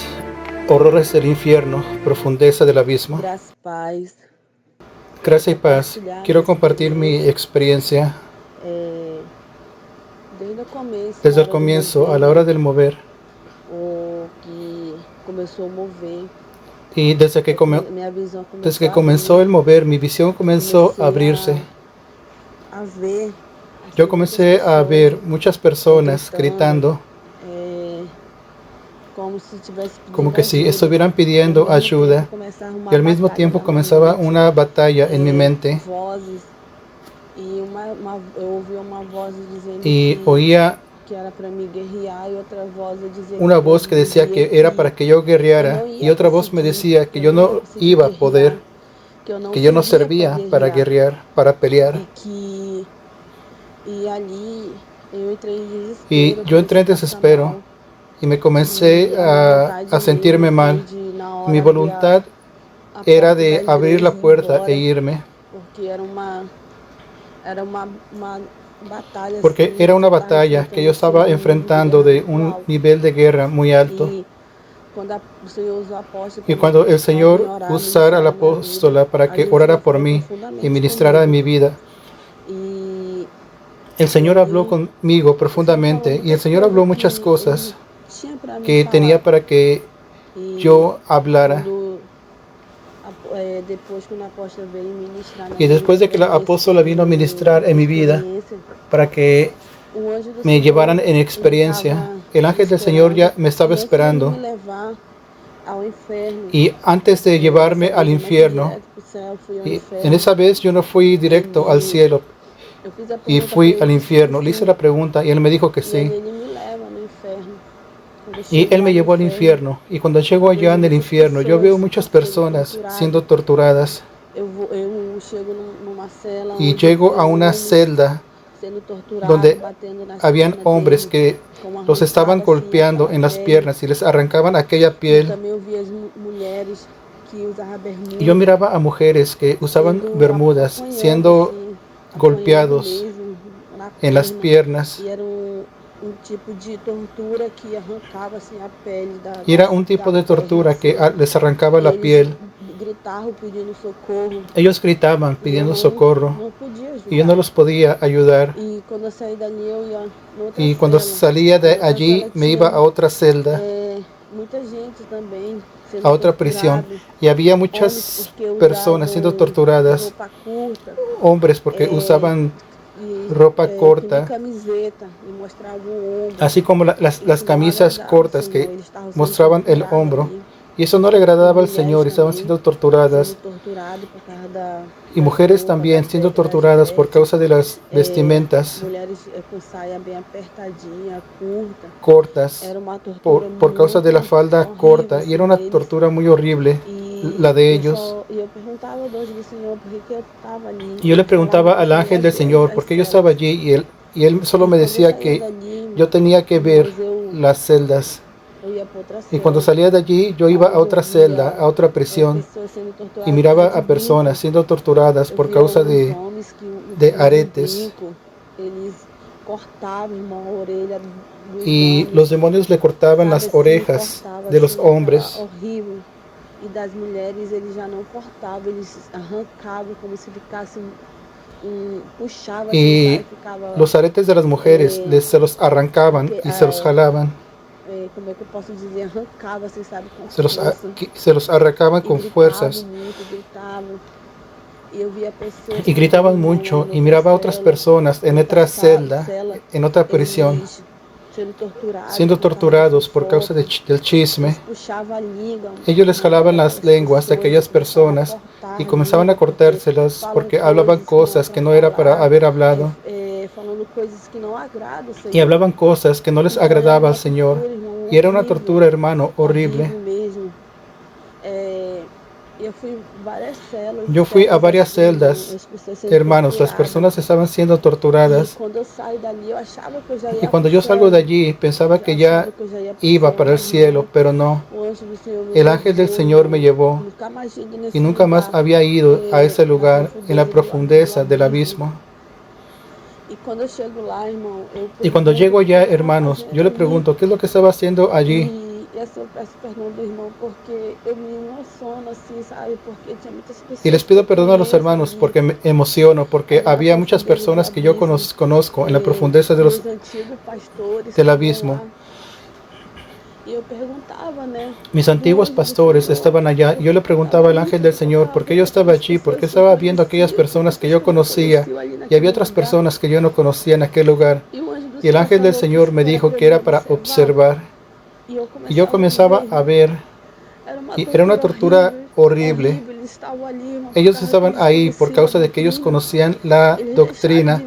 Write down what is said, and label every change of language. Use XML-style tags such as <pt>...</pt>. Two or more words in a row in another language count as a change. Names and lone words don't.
<es>Horrores del infierno, profundeza del abismo.</es> <pt>Graças, paz.</pt> <es>Gracia y paz. Quiero compartir mi experiencia</es> <pt>Desde o começo,</pt> <es>desde el comienzo a la hora del mover.</es> <pt>o que começou a mover,</pt> <es>Y desde que</es> <pt>minha visão começou a</pt> <es>comenzó</es> <pt>abrir,</pt> <es>el mover, mi visión comenzó a abrirse.</es> <pt>a ver</pt> <es>Yo</es> <pt>muitas</pt> <es>comencé a ver</es> <pt>pessoas</pt> <es>muchas personas gritando,</es> <pt>como se estivesse</pt> <es>como</es> <pt>pedindo</pt> <es>que si</es> <pt>ajuda.</pt> <es>estuvieran</es> <pt>E ao</pt> <es>pidiendo</es> <pt>mesmo</pt> <es>ayuda.</es> <pt>tempo começar a arrumar</pt> <es>Y al mismo</es> <pt>batalha</pt> <es>tiempo</es> <pt>na minha</pt> <es>comenzaba</es> <pt>mente,</pt> <es>una batalla en mi mente.</es> <pt>vozes, e eu ouvi uma voz dizendo</pt> <es>Y oía</es> <pt>que era para me guerrear, e outra voz dizia</pt> <es>una</es> <pt>que eu</pt> <es>voz que decía</es> <pt>dizia</pt> <es>que era para que yo</es> <pt>eu</pt> <es>guerreara,</es> <pt>não</pt> <es>y</es> <pt>ia</pt> <es>otra voz me</es> <pt>conseguir,</pt> <es>decía que yo</es> <pt>não ia</pt> <es>no</es> <pt>conseguir</pt> <es>iba a poder,</es> <pt>guerrear, que eu não</pt> <es>que yo no</es> <pt>servia para</pt> <es>servía para guerrear, para pelear.</es> <pt>E ali eu entrei em</pt> <es>Y</es> <pt>desespero, eu</pt> <es>yo entré</es> <pt>comecei</pt> <es>en</es> <pt>a passar</pt> <es>desespero</es> <pt>mal,</pt> <es>y me comencé</es> <pt>e a minha vontade</pt> <es>a</es> <pt>mesmo</pt> <es>sentirme</es> <pt>foi</pt> <es>mal.</es> <pt>de na</pt> <es>Mi</es> <pt>hora abrir</pt> <es>voluntad</es> <pt>a</pt> <es>era</es> <pt>porta da</pt> <es>de abrir la</es> <pt>igreja e ir</pt> <es>puerta e</es> <pt>embora,</pt> <es>irme,</es> <pt>porque era uma batalha</pt> <es>porque</es> <pt>assim</pt> <es>era</es> <pt>que</pt> <es>una</es> <pt>eu estava</pt> <es>batalla que yo</es> <pt>enfrentando assim</pt> <es>estaba</es> <pt>de um nível de</pt> <es>enfrentando</es> <pt>guerra</pt> <es>de</es> <pt>muito</pt> <es>un</es> <pt>alto.</pt> <es>nivel de guerra muy alto.</es> <pt>E quando o Senhor usou a apóstola</pt> <es>Y</es> <pt>para</pt> <es>cuando el</es> <pt>vir</pt> <es>Señor</es> <pt>orar,</pt> <es>usara a la</es> <pt>ministrar a minha vida,</pt> <es>apóstola para</es> <pt>ali</pt> <es>que</es> <pt>o</pt> <es>orara</es> <pt>Senhor</pt> <es>por</es> <pt>falou</pt> <es>mí y</es> <pt>profundamente</pt> <es>ministrara en</es> <pt>comigo.</pt> <es>mi vida,</es> <pt>E</pt> <es>el</es> <pt>e</pt> <es>Señor habló</es> <pt>ali</pt> <es>conmigo</es> <pt>o Senhor falou</pt> <es>profundamente y el</es> <pt>muitas</pt> <es>Señor</es> <pt>coisas</pt> <es>habló muchas</es> <pt>que Ele</pt> <es>cosas</es> <pt>tinha para me</pt> <es>que</es> <pt>falar.</pt> <es>tenía para que</es> <pt>E</pt> <es>yo hablara.</es> <pt>quando depois que o apóstolo veio ministrar na</pt> <es>Y</es> <pt>minha vida</pt> <es>después de que</es> <pt>para</pt> <es>la</es> <pt>mim</pt> <es>apóstola vino a ministrar</es> <pt>essa</pt> <es>en mi vida</es> <pt>experiência,</pt> <es>para que</es> <pt>o anjo do</pt> <es>me llevaran</es> <pt>Senhor</pt> <es>en</es> <pt>ele</pt> <es>experiencia,</es> <pt>estava</pt> <es>el</es> <pt>me</pt> <es>ángel del Señor</es> <pt>esperando,</pt> <es>ya me estaba</es> <pt>e antes dele</pt> <es>esperando.</es> <pt>me levar ao inferno,</pt> <es>Y antes de</es> <pt>dessa</pt> <es>llevarme al</es> <pt>vez eu não fui</pt> <es>infierno,</es> <pt>direto para o céu, fui ao</pt> <es>y en</es> <pt>inferno.</pt> <es>esa vez yo no fui directo al cielo</es> <pt>Eu fiz a</pt> <es>y</es> <pt>pergunta para</pt> <es>fui</es> <pt>ele,</pt> <es>al</es> <pt>disse que</pt> <es>infierno. Le hice</es> <pt>sim.</pt> <es>la pregunta y él me dijo que</es> <pt>E aí</pt> <es>sí.</es> <pt>ele me leva no inferno. Quando eu</pt> <es>Y</es> <pt>chego</pt> <es>él</es> <pt>lá</pt> <es>me</es> <pt>no</pt> <es>llevó al</es> <pt>inferno,</pt> <es>infierno. Y cuando llego</es> <pt>eu</pt> <es>allá</es> <pt>vejo</pt> <es>en el</es> <pt>muitas</pt> <es>infierno, yo veo</es> <pt>pessoas</pt> <es>muchas</es> <pt>sendo</pt> <es>personas</es> <pt>torturadas.</pt> <es>siendo torturadas.</es> <pt>Eu chego numa cela</pt> <es>Y</es> <pt>onde eu</pt> <es>llego a</es> <pt>vejo</pt> <es>una</es> <pt>homens</pt> <es>celda</es> <pt>sendo torturados,</pt> <es>donde</es> <pt>batendo nas</pt> <es>habían</es> <pt>pernas</pt> <es>hombres</es> <pt>dele,</pt> <es>que</es> <pt>como</pt> <es>los estaban</es> <pt>arrancava assim</pt> <es>golpeando</es> <pt>aquela</pt> <es>en las</es> <pt>pele.</pt> <es>piernas y les arrancaban aquella</es> <pt>E</pt> <es>piel.</es> <pt>também eu vi as mulheres que usavam</pt> <es>Y yo</es> <pt>bermuda,</pt> <es>miraba a mujeres que usaban</es> <pt>sendo</pt> <es>bermudas,</es> <pt>apanhando</pt> <es>siendo</es> <pt>assim, apanhando</pt> <es>golpeados</es> <pt>mesmo na</pt> <es>en las</es> <pt>perna.</pt> <es>piernas.</es> <pt>E era um tipo de tortura que arrancava assim a pele</pt> <es>Y era un tipo de</es> <pt>das</pt> <es>tortura que</es> <pt>macelas.</pt> <es>les arrancaba</es> <pt>E</pt> <es>la</es> <pt>eles</pt> <es>piel.</es> <pt>gritavam pedindo socorro.</pt> <es>Ellos gritaban</es> <pt>E eu</pt> <es>pidiendo socorro</es> <pt>não podia</pt> <es>y yo no</es> <pt>ajudar.</pt> <es>los podía ayudar.</es> <pt>E quando eu saí dali, eu ia em outra</pt> <es>Y cuando</es> <pt>cela.</pt> <es>salía</es> <pt>E</pt> <es>de</es> <pt>outra</pt> <es>allí</es> <pt>cela</pt> <es>me iba a otra celda,</es> <pt>muita gente também</pt> <es>a</es> <pt>sendo</pt> <es>otra prisión.</es> <pt>torturado.</pt> <es>Y había</es> <pt>Homens</pt> <es>muchas</es> <pt>porque</pt> <es>personas siendo</es> <pt>usavam</pt> <es>torturadas.</es> <pt>roupa curta,</pt> <es>Hombres porque usaban ropa</es> <pt>que nem</pt> <es>corta,</es> <pt>camiseta, e mostravam o ombro.</pt> <es>así como las</es> <pt>Isso não</pt> <es>camisas</es> <pt>agradava o</pt> <es>cortas</es> <pt>Senhor.</pt> <es>que</es> <pt>Eles estavam sendo</pt> <es>mostraban el</es> <pt>torturados</pt> <es>hombro.</es> <pt>ali.</pt> <es>Y eso no le</es> <pt>E</pt> <es>agradaba al</es> <pt>mulheres</pt> <es>Señor, estaban</es> <pt>também</pt> <es>siendo</es> <pt>sendo</pt> <es>torturadas.</es> <pt>torturadas por causa</pt> <es>Y</es> <pt>das</pt> <es>mujeres</es> <pt>roupas,</pt> <es>también siendo</es> <pt>das</pt> <es>torturadas por</es> <pt>vestes.</pt> <es>causa de las vestimentas</es> <pt>Mulheres com saia bem apertadinha, curta.</pt> <es>cortas,</es> <pt>Era uma tortura</pt> <es>por causa de la</es> <pt>muito</pt> <es>falda</es> <pt>horrível</pt> <es>corta. Y era</es> <pt>assim</pt> <es>una</es> <pt>deles.</pt> <es>tortura muy horrible, la de ellos.</es> <pt>Eu perguntava ao Deus do Senhor por que eu estava ali.</pt> <es>Y yo le</es> <pt>Ele falava</pt> <es>preguntaba</es> <pt>para</pt> <es>al</es> <pt>eu ir</pt> <es>ángel</es> <pt>às</pt> <es>del Señor</es> <pt>12</pt> <es>por</es> <pt>às</pt> <es>qué yo estaba</es> <pt>celas.</pt> <es>allí y él solo</es> <pt>E</pt> <es>me</es> <pt>quando eu</pt> <es>decía</es> <pt>saía</pt> <es>que</es> <pt>dali,</pt> <es>yo tenía que ver</es> <pt>irmãos, eu</pt> <es>las celdas.</es> <pt>ia para outra</pt> <es>Y cuando</es> <pt>cela,</pt> <es>salía de allí yo iba a</es> <pt>aonde eu</pt> <es>otra celda,</es> <pt>via</pt> <es>a otra prisión,</es> <pt>pessoas sendo</pt> <es>y</es> <pt>torturadas por</pt> <es>miraba</es> <pt>causa de</pt> <es>a personas</es> <pt>brinco.</pt> <es>siendo torturadas</es> <pt>Eu</pt> <es>por</es> <pt>via</pt> <es>causa</es> <pt>uns homens que</pt> <es>de</es> <pt>usavam</pt> <es>aretes.</es> <pt>brinco. Eles cortavam, irmão, a orelha dos</pt> <es>Y los</es> <pt>homens.</pt> <es>demonios le cortaban</es> <pt>Sabe</pt> <es>las</es> <pt>assim,</pt> <es>orejas</es> <pt>cortava</pt> <es>de los</es> <pt>assim, aquela</pt> <es>hombres.</es> <pt>horrível. E das mulheres eles já não cortavam, eles arrancavam como se ficasse puxava assim, sabe?</pt> <es>Y</es> <pt>Ficava</pt> <es>los aretes de las mujeres se los arrancaban y se los jalaban.</es> <pt>como é que eu posso dizer? Arrancava assim, sabe? Com</pt> <es>Se</es> <pt>força.</pt> <es>se los arrancaban</es> <pt>E</pt> <es>con</es> <pt>gritavam</pt> <es>fuerzas.</es> <pt>muito, gritavam. E eu via pessoas</pt> <es>Y</es> <pt>também,</pt> <es>gritaban</es> <pt>irmão, lá</pt> <es>mucho</es> <pt>em</pt> <es>y</es> <pt>outra</pt> <es>miraba a otras</es> <pt>cela,</pt> <es>personas en otra celda, en otra prisión,</es> <pt>eles sendo torturados</pt> <es>siendo</es> <pt>por causa da</pt> <es>torturados por causa</es> <pt>fofoca.</pt> <es>del chisme.</es> <pt>Eles puxavam a língua</pt> <es>Ellos les</es> <pt>na</pt> <es>jalaban</es> <pt>boca</pt> <es>las</es> <pt>daquelas</pt> <es>lenguas de</es> <pt>pessoas e</pt> <es>aquellas</es> <pt>começavam a</pt> <es>personas</es> <pt>cortar</pt> <es>y</es> <pt>a</pt> <es>comenzaban a</es> <pt>língua, porque</pt> <es>cortárselas</es> <pt>falam</pt> <es>porque hablaban</es> <pt>coisas que não é</pt> <es>cosas</es> <pt>para</pt> <es>que no era para</es> <pt>falar,</pt> <es>haber hablado</es> <pt>falando coisas que não agradam o</pt> <es>y</es> <pt>Senhor.</pt> <es>hablaban cosas que no les</es> <pt>Então era</pt> <es>agradaba al</es> <pt>uma</pt> <es>Señor.</es> <pt>tortura, irmão,</pt> <es>Y era una</es> <pt>horrível,</pt> <es>tortura, hermano, horrible.</es> <pt>horrível mesmo. Eu fui várias</pt> <es>Yo fui a varias</es> <pt>assim, irmão,</pt> <es>celdas,</es> <pt>as pessoas sendo</pt> <es>hermanos, las</es> <pt>torturadas.</pt> <es>personas estaban siendo</es> <pt>E</pt> <es>torturadas.</es> <pt>quando eu saio dali, eu achava que eu já</pt> <es>Y</es> <pt>ia para</pt> <es>cuando</es> <pt>o</pt> <es>yo salgo</es> <pt>céu.</pt> <es>de allí pensaba que ya</es> <pt>Achava que eu já ia para o</pt> <es>iba</es> <pt>céu,</pt> <es>para el</es> <pt>mas</pt> <es>cielo,</es> <pt>não.</pt> <es>pero no.</es> <pt>O anjo do Senhor me</pt> <es>El ángel del</es> <pt>levou,</pt> <es>Señor me</es> <pt>irmão.</pt> <es>llevó</es> <pt>Nunca mais cheguei</pt> <es>y</es> <pt>nesse</pt> <es>nunca más</es> <pt>lugar,</pt> <es>había ido a ese</es> <pt>na</pt> <es>lugar en la</es> <pt>profundeza do</pt> <es>profundeza del</es> <pt>abismo.</pt> <es>abismo.</es> <pt>E quando eu chego lá, irmão, eu</pt> <es>Y cuando</es> <pt>pergunto</pt> <es>llego</es> <pt>o que</pt> <es>allá,</es> <pt>eu estava</pt> <es>hermanos, yo le</es> <pt>fazendo ali.</pt> <es>pregunto, ¿qué es lo que estaba haciendo allí?</es> <pt>E assim, eu peço perdão do irmão, porque eu me emociono, assim, sabe? Porque tinha muitas</pt> <es>Y les</es> <pt>pessoas que</pt> <es>pido</es> <pt>eu</pt> <es>perdón a los</es> <pt>conheço</pt> <es>hermanos</es> <pt>ali,</pt> <es>porque me emociono, porque</es> <pt>ali na</pt> <es>había muchas</es> <pt>profundeza do</pt> <es>personas que yo</es> <pt>abismo.</pt> <es>conozco en la profundeza</es> <pt>Meus antigos pastores</pt> <es>del</es> <pt>estavam</pt> <es>abismo.</es> <pt>lá. E eu perguntava, né,</pt> <es>Mis</es> <pt>do</pt> <es>antiguos</es> <pt>anjo do</pt> <es>pastores</es> <pt>Senhor,</pt> <es>estaban allá.</es> <pt>por</pt> <es>Yo</es> <pt>que</pt> <es>le</es> <pt>que eu estava</pt> <es>preguntaba al</es> <pt>ali,</pt> <es>ángel</es> <pt>por</pt> <es>del</es> <pt>que que eu</pt> <es>Señor</es> <pt>estava,</pt> <es>por qué</es> <pt>por</pt> <es>yo</es> <pt>que</pt> <es>estaba</es> <pt>aquelas</pt> <es>allí, por qué</es> <pt>pessoas que eu</pt> <es>estaba viendo aquellas</es> <pt>conhecia, por que</pt> <es>personas que yo</es> <pt>pessoas não</pt> <es>conocía</es> <pt>conheciam ali</pt> <es>y había</es> <pt>naquele</pt> <es>otras</es> <pt>lugar.</pt> <es>personas que yo no conocía en aquel lugar.</es> <pt>E o anjo do</pt> <es>Y el</es> <pt>Senhor</pt> <es>ángel del</es> <pt>falou que</pt> <es>Señor</es> <pt>isso</pt> <es>me</es> <pt>era</pt> <es>dijo</es> <pt>para eu</pt> <es>que</es> <pt>me</pt> <es>era para</es> <pt>observar.</pt> <es>observar.</es> <pt>E eu</pt> <es>Y yo</es> <pt>começava a</pt> <es>comenzaba</es> <pt>ver,</pt> <es>a</es> <pt>irmão.</pt> <es>ver,</es> <pt>Era uma</pt> <es>y era una tortura</es> <pt>tortura</pt> <es>horrible.</es> <pt>horrível. Eles estavam ali, irmão,</pt> <es>por Ellos</es> <pt>causa que</pt> <es>estaban</es> <pt>eles</pt> <es>ahí por</es> <pt>conheciam a</pt> <es>causa de que ellos</es> <pt>doutrina.</pt> <es>conocían la</es> <pt>Eles deixaram de</pt>